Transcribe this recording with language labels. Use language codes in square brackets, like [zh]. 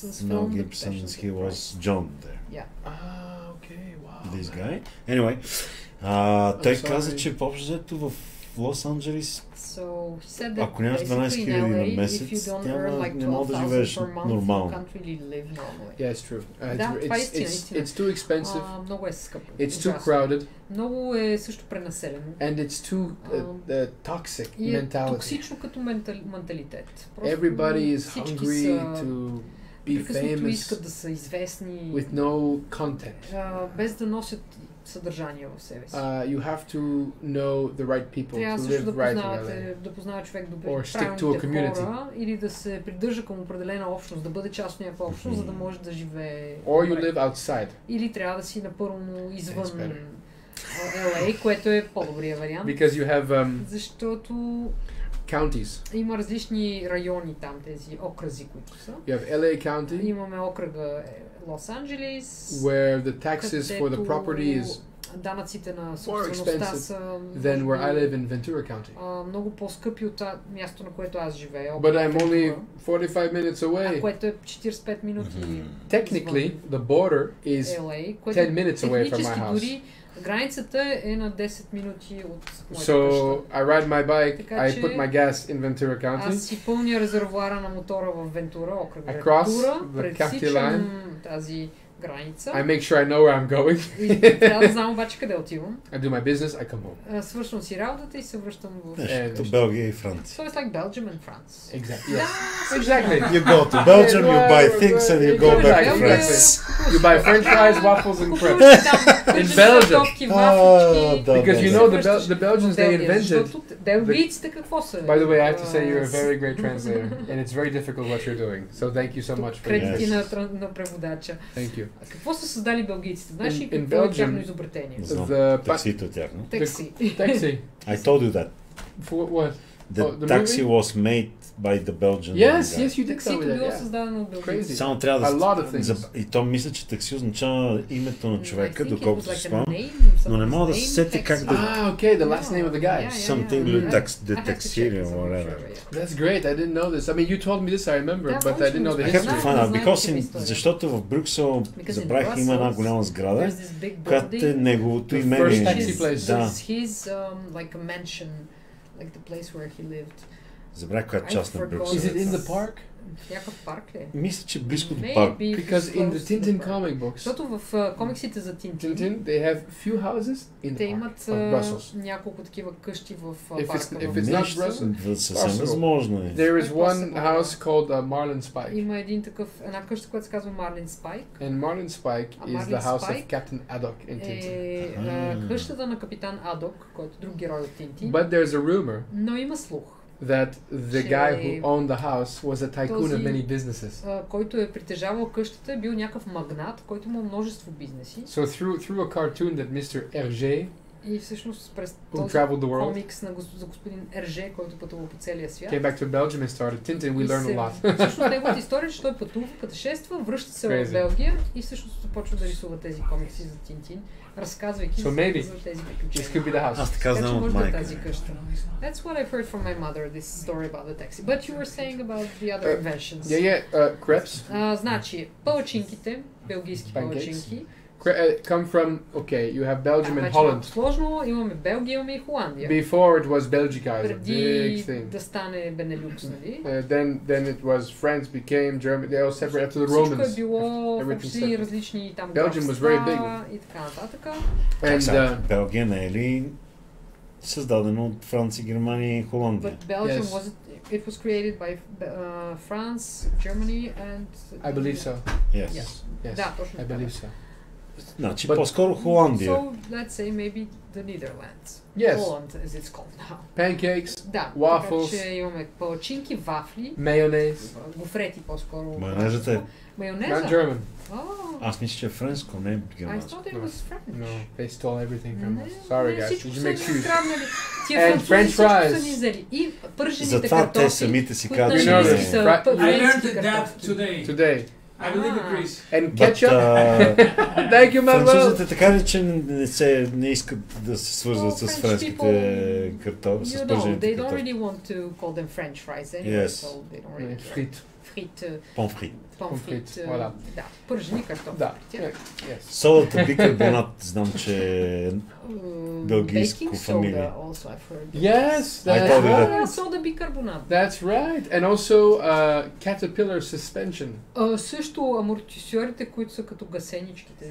[en] Mel Gibson's he was John there. Okay, wow. This guy. [bg] Anyway, той каза, че по-общо в Лос Анджелес, ако нямаш 12,000 на месец, не мога да живееш нормално. [en] Yeah, it's true. It's too expensive. [bg] Много е скъпо. [en] It's too crowded. [bg] Много е също пренаселено. [en] And it's too toxic mentality. [bg] Токсично като менталитет. [en] Everybody is hungry to be famous. [bg] Искат да са известни. [en] With no content. [bg] Без да носят съдържание в себе си. [en] You have to know the right people to live right in LA. [bg] Да познава човек добре правилните хора или да се придържа към определена общност, да бъде част от някаква общност, за да може да живее. [en] Or you live outside. [bg] Или трябва да си напълно извън LA, което е по-добрия вариант. [en] Because you have [bg] защото [en] counties. [bg] Има различни райони там, тези окръзи, които са. [en] You have LA County. [bg] Имаме окръга Лос Анджелес, [en] where the taxes for the property is [bg] данъците на собствеността са [en] than where I live in Ventura County. [bg] Много по-скъпи от място, на което аз живея. [en] But I'm only 45 minutes away. [bg] Което е 45 минути. [en] Technically, the border is 10 minutes away from my house. [bg] Границата е на 10 минути от моята къща. [en] So I ride my bike, I put my gas in Ventura County. [bg] Аз си пълня резервоара на мотора в Вентура, окръг Вентура, пресичам тази граница. [en] I make sure I know where I'm going. [bg] И трябва да знам обаче къде отивам. [en] I do my business, I come home. [bg] Свършвам си работата и се връщам в като Белгия и Франция. [en] So it's like Belgium and France. Exactly. Yes. Exactly. You go to Belgium, you buy things and you go back to France. You buy French fries, waffles and crepes. In Belgium. Because you know the Belgians, they invented. [bg] Белгийците какво са? [en] By the way, I have to say you're a very great translator and it's very difficult what you're doing. So thank you so much for [bg] кредити на преводача. [en] Thank you. [bg] Какво са създали белгийците? Знаеш ли какво е тяхно изобретение? Таксито е тяхно. Такси. [en] I told you that. For what? The taxi was made by the Belgian Yes, guy. yes, you did tell me that. [bg] Било създадено от белгийците. Само трябва [en] да... A lot of things. [bg] И то мисля, че такси означава името на човека, доколкото се спомням. Но не мога да се сети как да... [en] okay, the last name of the guy. Something the taxi or whatever. That's great, I didn't know this. I mean, you told me this, I remember, but I didn't know the history. I have to find out, because [bg] защото в Брюксел забравих, има една голяма сграда, която е неговото име. [en] First taxi place. [bg] Да. [en] His like a mansion, like the place where he lived. [bg] Забравих коя част на Брюксел. [en] Is it in the park? [bg] Някакъв парк ли? Мисля, че близко до парк. [en] Because in the Tintin comic books. [bg] Защото в комиксите за Тинтин, [en] they have few houses in the park of Brussels. [bg] няколко такива къщи в парка. [en] If it's not Brussels, [bg] съвсем възможно е. [en] There is one house called Marlin Spike. [bg] Има една къща, която се казва Marlin Spike. [en] And Marlin Spike is the house of Captain Haddock in Tintin. [bg] Къщата на капитан Адок, който е друг герой от Тинтин. [en] But there's a rumor. [bg] Но има слух. [en] That the guy who owned the house was a tycoon of many businesses. [bg] Който е притежавал къщата, е бил някакъв магнат, който има множество бизнеси. [en] So through a cartoon that Mr. Hergé [bg] И всъщност през този комикс за господин Ерже, който пътува по целия свят. [en] Came back to Belgium and started Tintin. We learned a lot. [bg] Всъщност неговата история е, че той пътува, пътешества, връща се в Белгия и всъщност започва да рисува тези комикси за Тинтин, разказвайки за тези приключения. Аз така знам от майка. [en] That's what I've heard from my mother, this story about the taxi. But you were saying about the other inventions. Crepes. [bg] Значи, палачинките, белгийски палачинки, [en] come from, you have Belgium and Holland. [bg] Сложно, имаме Белгия, имаме и Холандия. [en] Before it was Belgica, a big thing. [bg] Преди да стане Бенелюкс, нали? [en] Then it was France became Germany, they all separated after the Romans. [bg] Всичко е било въобще различни там [en] Belgium was very big. [bg] И така нататък. And Белгия не е ли създадено от Франция, Германия и Холандия? [en] But Belgium it was created by France, Germany and... I believe so. Yes. [bg] Да, точно. [en] I believe so. [bg] Значи по-скоро Холандия. [en] So let's say maybe the Netherlands. Yes. Holland as it's called now. Pancakes, [bg] да, [en] waffles, [bg] така че имаме палачинки, вафли, майонез, гофрети по-скоро. Майонезът е... Майонеза? [en] Not German. [bg] Аз мисля, че е френско, не е германско. [en] I thought it was French. No, they stole everything from us. Sorry guys, you make shoes. And French fries. [bg] И пържените картофи, те самите си казват, че... [en] I learned that today. I believe it, Chris. And ketchup. Thank you, Manuel. [bg] Французите така ли, че не искат да се свързват с френските картофи, с пържените [en] They don't really want to call them French fries anyway, so they don't really care. [bg] Помфрит. Помфрит, voilà. Да, пържени картофи. Да. Содата бикарбонат, знам, че е белгийско фамилия. [en] Yes, [bg] сода бикарбонат. [en] That's right. And also caterpillar suspension. [bg] Също амортисьорите, които са като гасеничките.